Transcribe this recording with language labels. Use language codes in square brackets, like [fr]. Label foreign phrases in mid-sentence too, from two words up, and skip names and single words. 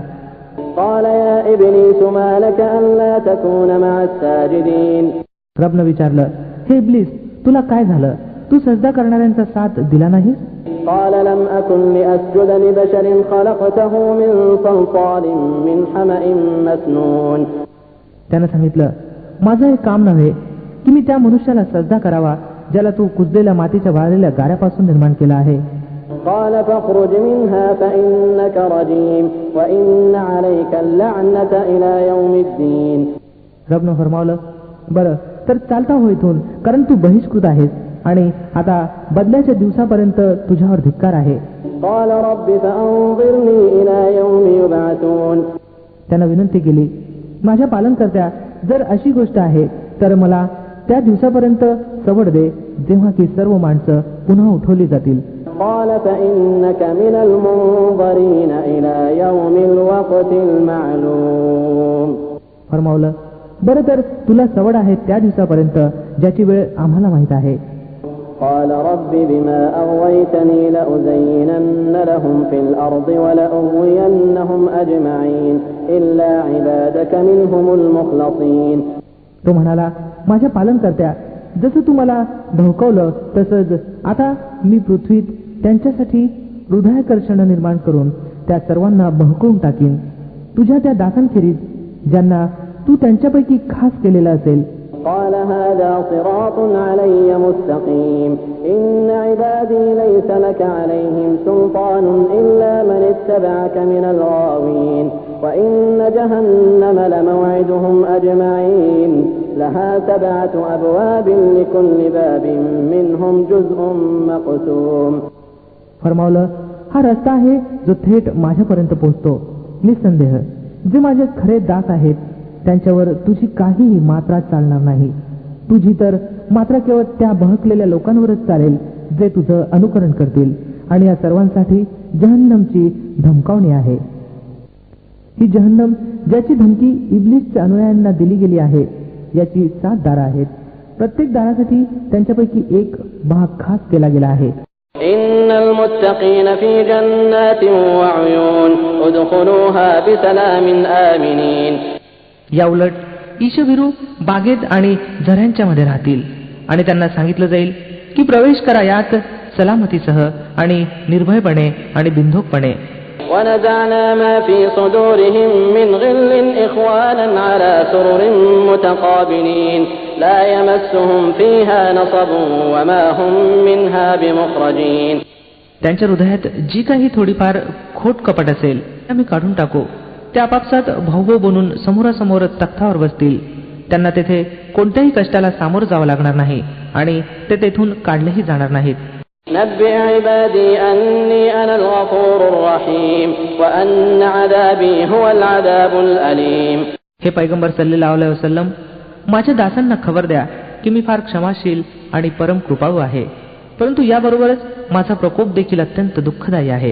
[ar] قال يا إبليس ما لك ألا تكون مع الساجدين. [mr] रबनं विचारलं, हे इब्लिस तुला काय झालं, तू सजदा करणाऱ्यांचा साथ दिला नाहीस? [ar] قال لم أكن لأسجد لبشر خلقته من صلصال من حمأ مسنون. [mr] त्यानं सांगितलं, माझं हे काम नव्हे की मी त्या मनुष्याला सजदा करावा ज्याला तू कुजलेल्या मातीच्या वाळलेल्या गाऱ्यापासून निर्माण केला आहे. [ar] قال فاخرج منها فإنك رجيم وإن عليك اللعنة إلى يوم الدين. [mr] रबनं फरमावलं, बरं तर चालता हो इथून, कारण तू बहिष्कृत आहेस आणि आता बदल्याच्या दिवसापर्यंत तुझ्यावर धिक्कार आहे. [ar] قال رب فأنظرني إلى يوم يبعثون. [mr] त्यानं विनंती केली, माझ्या पालनकर्त्या जर अशी गोष्ट आहे तर मला त्या दिवसापर्यंत सवड दे जेव्हा की सर्व माणसं पुन्हा उठवली जातील. [ar] قال فإنك من المنظرين إلى يوم الوقت المعلوم. [mr] फरमावलं, बरं तर तुला सवड आहे त्या दिवसापर्यंत ज्याची वेळ आम्हाला माहित आहे. [ar] قال رب بما أغويتني لأزينن لهم في الأرض ولأغوينهم أجمعين إلا عبادك منهم المخلصين. [mr] तो म्हणाला, माझ्या पालनकर्त्या जसं तू मला धवकवलं तसंच आता मी पृथ्वीत त्यांच्यासाठी हृदयाकर्षण निर्माण करून त्या सर्वांना बहकवून टाकीन, तुझ्या त्या दासांखेरीज ज्यांना तू त्यांच्यापैकी खास केलेला असेल. [ar] قال هذا صراط علي مستقيم إن عبادي ليس لك عليهم سلطان إلا من اتبعك من الغاوين وإن جهنم لموعدهم أجمعين لها 7 أبواب لكل باب منهم جزء مقسوم. [mr] फरमावलं, हा रस्ता आहे जो थेट माझ्यापर्यंत पोहोचतो. निसंदेह जे माझे खरे दास आहेत त्यांच्यावर तुझी काहीही मात्रा चालणार नाही. तुझी तर मात्र केवळ त्या बहकलेल्या लोकांवरच चालेल जे तुझं अनुकरण करतील आणि या सर्वांसाठी जहन्नमची धमकावणी आहे. ही जहन्नम ज्याची धमकी इब्लिसच्या अनुयायांना दिली गेली आहे याची 7 दारं आहेत. प्रत्येक दारासाठी त्यांच्यापैकी एक भाग खास केला गेला आहे. [ar] إن المتقين في جنات وعيون ادخلوها بسلام آمنين. [mr] या उलट ईशभिरू बागेत आणि झऱ्यांच्या मध्ये राहतील आणि त्यांना सांगितलं जाईल की प्रवेश करा यात सलामतीसह आणि निर्भयपणे आणि बिनधोकपणे. [ar] ونزعنا ما في صدورهم من غل إخوانا على سرر متقابلين لا يمسهم فيها نصب وما هم منها بمخرجين. [mr] त्यांच्या हृदयात जी काही थोडीफार खोट कपट असेल आम्ही काढून टाकू ते आपापसात भाऊ बनून समोरासमोर तख्तावर बसतील. त्यांना तेथे कोणत्याही कष्टाला सामोरं जावं लागणार नाही आणि ते तेथून काढलेही जाणार नाहीत. [ar] نبئ عبادي أني أنا الغفور الرحيم وأن عذابي هو العذاب الأليم. [mr] हे पैगंबर [ar] صلى الله عليه وسلم, [mr] माझ्या दासांना खबर द्या की मी फार क्षमाशील आणि परम कृपाळू आहे, परंतु याबरोबरच माझा प्रकोप देखील अत्यंत दुःखदायी आहे.